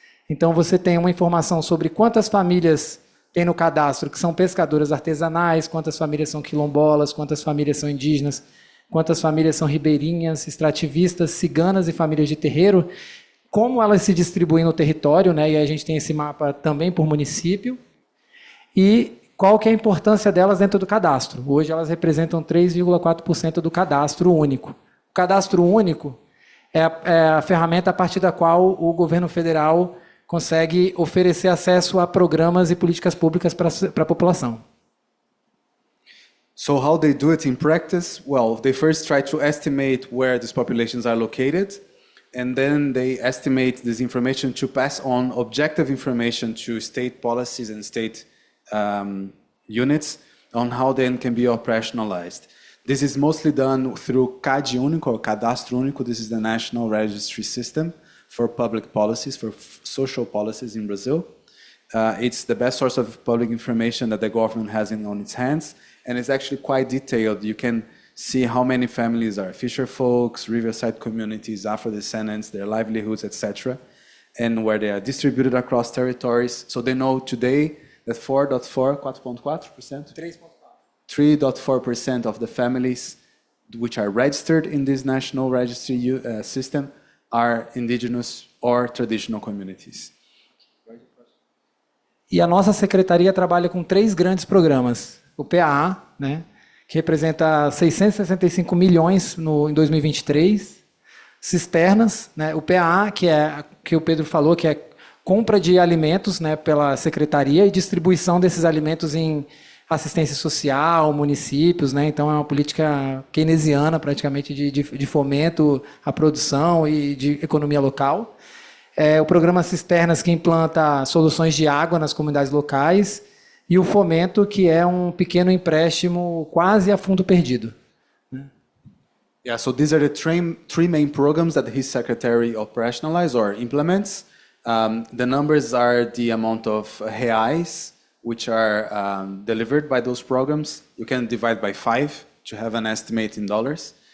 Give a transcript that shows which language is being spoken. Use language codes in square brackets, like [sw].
[pt] Então, você tem uma informação sobre quantas famílias tem no cadastro que são pescadoras artesanais, quantas famílias são quilombolas, quantas famílias são indígenas, quantas famílias são ribeirinhas, extrativistas, ciganas e famílias de terreiro, como elas se distribuem no território, né? E a gente tem esse mapa também por município, e qual que é a importância delas dentro do cadastro. Hoje elas representam 3,4% do cadastro único. O cadastro único é a ferramenta a partir da qual o governo federal consegue oferecer acesso a programas e políticas públicas para a população. [en] So how they do it in practice? Well, they first try to estimate where these populations are located, and then they estimate this information to pass on objective information to state policies and state units on how then can be operationalized. This is mostly done through CAD Único or Cadastro Único. This is the national registry system for public policies, for social policies in Brazil. It's the best source of public information that the government has on its hands, and it's actually quite detailed. You can see how many families are fisher folks, riverside communities, Afro-descendants, their livelihoods, etc., and where they are distributed across territories. So they know today that 3.4% of the families which are registered in this national registry system are indigenous or traditional communities. [pt] E a nossa secretaria trabalha com 3 grandes programas. O PAA, né, que representa 665 milhões em 2023. Cisternas, né, o PAA, que o Pedro falou, que é compra de alimentos, né, pela secretaria e distribuição desses alimentos em assistência social, municípios, né? Então é uma política keynesiana praticamente de fomento à produção e de economia local. O programa Cisternas, que implanta soluções de água nas comunidades locais, e o Fomento, que é um pequeno empréstimo quase a fundo perdido. [en] Yeah, so these are the three main programs that his secretary operationalizes or implements. The numbers are the amount of reais which are delivered by those programs. You can divide by 5 to have an estimate in dollars.